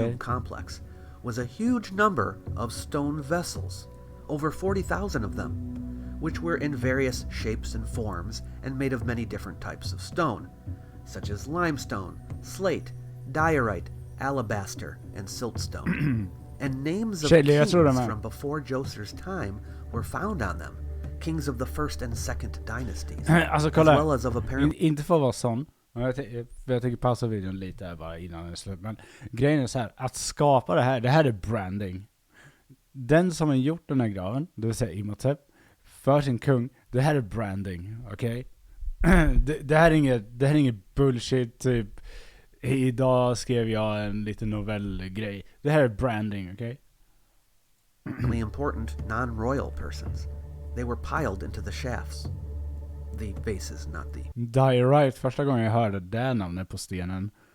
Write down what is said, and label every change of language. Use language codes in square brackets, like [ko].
[en] tomb complex was a huge number of stone vessels, over 40,000 of them, which were in various shapes and forms and made of many different types of stone, such as limestone, slate, diorite, alabaster, and siltstone. And names of kings from before Djoser's time were found on them, kings of the first and second dynasties, [sv] Alltså [en] as [sv] kolla, [en] well as of apparent... [sv] inte för att vara sån. Jag tänker pausa videon lite här bara innan den är slut. Men grejen är så här, att skapa det här är branding. Den som har gjort den här graven, det vill säga Imhotep, för sin kung, det här är branding, okej? Det här är inget bullshit typ. Idag skrev jag en liten novellgrej. Det här är branding, okej? [en] Really important non-royal persons. They were piled into the shafts. The bases, not the... [sv] Diorite, första gången jag hörde det namnet på stenen.